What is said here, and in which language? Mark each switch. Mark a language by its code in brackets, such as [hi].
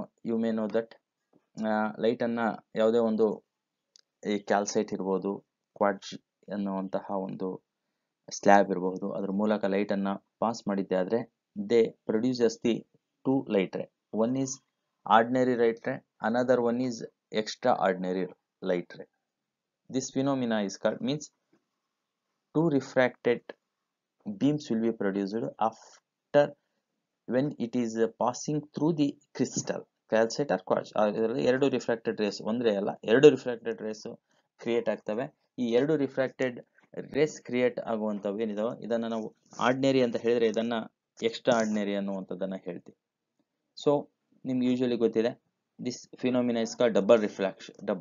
[en] You may know that [kn] light ಅನ್ನ ಯಾವುದೇ ಒಂದು ಈ ಕ್ಯಾಲ್ಸೈಟ್ ಇರ್ಬೋದು, ಕ್ವಾರ್ಟ್ಜ್ ಅನ್ನುವಂತಹ ಒಂದು ಸ್ಲ್ಯಾಬ್ ಇರಬಹುದು, ಅದ್ರ ಮೂಲಕ ಲೈಟ್ ಅನ್ನ ಪಾಸ್ ಮಾಡಿದ್ದೆ ಆದ್ರೆ [en] They produces the two light ray. One is ordinary light ray, another one is extraordinary light ray. This phenomena is called means two refracted beams will be produced after when it is passing through the crystal, calcite or quartz. [kn] ಎರಡು refracted race, ಒಂದ್ರೆ ಅಲ್ಲ ಎರಡು refracted race create ಆಗ್ತವೆ. ಈ ಎರಡು refracted race create ಆಗುವಂತವು ಏನಿದಾವೆ ಇದನ್ನ ನಾವು ordinary ಅಂತ ಹೇಳಿದ್ರೆ ಇದನ್ನ ಎಕ್ಸ್ಟ್ರಾ ಆರ್ಡಿನರಿ ಅನ್ನುವಂಥದ್ದನ್ನ ಹೇಳ್ತೀವಿ. [en] so [kn] ನಿಮ್ಗೆ [en] usually [kn] ಗೊತ್ತಿದೆ [en] This phenomena is called double refraction.